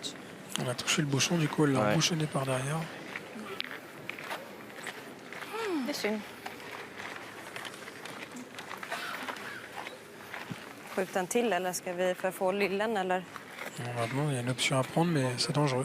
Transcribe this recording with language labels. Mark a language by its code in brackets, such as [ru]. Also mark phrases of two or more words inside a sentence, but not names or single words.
[fr] Elle a touché le bouchon, du coup, elle l'a Ouais. embouchonné par derrière. [sv] Det är synd. Skjuta en till eller ska vi för att få lillen eller? [fr] Normalement, il y a une option à prendre, mais c'est dangereux.